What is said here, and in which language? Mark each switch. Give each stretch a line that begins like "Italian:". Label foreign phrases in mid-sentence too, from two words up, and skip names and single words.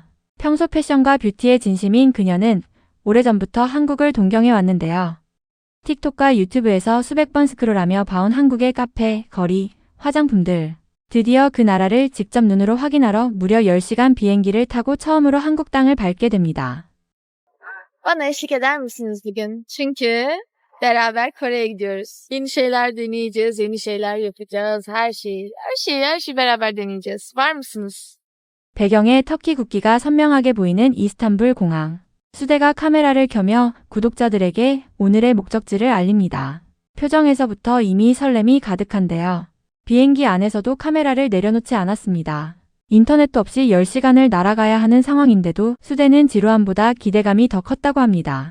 Korean: 평소 패션과 뷰티에 진심인 그녀는 오래전부터 한국을 동경해 왔는데요. 틱톡과 유튜브에서 수백 번 스크롤하며 봐온 한국의 카페, 거리, 화장품들. 드디어 그 나라를 직접 눈으로 확인하러 무려 10시간 비행기를 타고 처음으로 한국 땅을 밟게 됩니다.
Turkish: Bana eşlik eder misiniz bugün? Çünkü beraber Kore'ye gidiyoruz. Yeni şeyler deneyeceğiz, yeni şeyler yapacağız. Her şeyi beraber deneyeceğiz. Var mısınız?
Korean: 배경에 터키 국기가 선명하게 보이는 이스탄불 공항. 수대가 카메라를 켜며 구독자들에게 오늘의 목적지를 알립니다. 표정에서부터 이미 설렘이 가득한데요. 비행기 안에서도 카메라를 내려놓지 않았습니다. 인터넷도 없이 10시간을 날아가야 하는 상황인데도 수대는 지루함보다 기대감이 더 컸다고 합니다.